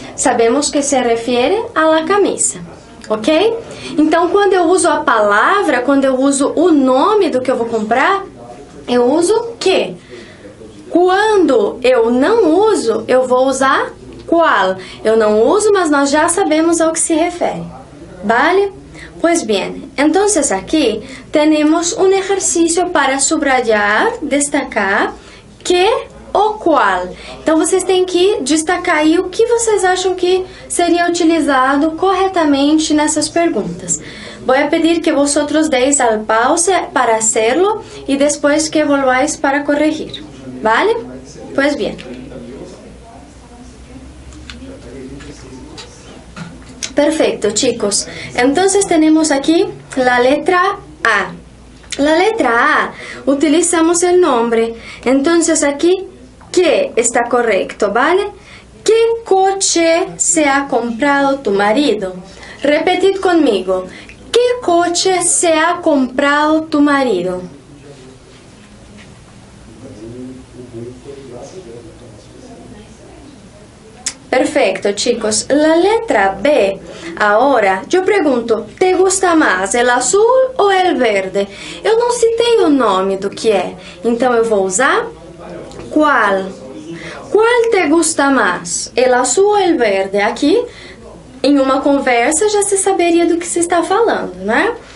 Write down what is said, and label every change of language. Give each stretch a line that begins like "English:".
Spanish: Sabemos que se refere a la camisa. Ok?
Portuguese: Então, quando eu uso a palavra, quando eu uso o nome do que eu vou comprar, eu uso que. Quando eu não uso, eu vou usar qual. Eu não uso, mas nós já sabemos ao que se refere.
Spanish: ¿Vale? Pues bien, entonces aquí tenemos un ejercicio para subrayar, destacar que o qual.
Portuguese: Então, vocês têm que destacar aí o que vocês acham que seria utilizado corretamente nessas perguntas.
Spanish: Vou pedir que vosotros deis al pause para hacerlo y después que volváis para corregir. ¿Vale? Pues bien. Perfecto, chicos. Entonces, tenemos aquí la letra A. La letra A, utilizamos el nombre. Entonces, aquí que está correcto, ¿vale? ¿Qué coche se ha comprado tu marido? Repetid conmigo. ¿Qué coche se ha comprado tu marido? Perfecto, chicos. La letra B. Ahora, yo pregunto, ¿te gusta más el azul ou el verde?
Portuguese: Eu não citei o nome do que é, então eu vou usar qual. Qual te gusta mais? El azul ou el verde? Aqui, em uma conversa, já se saberia do que se está falando, né?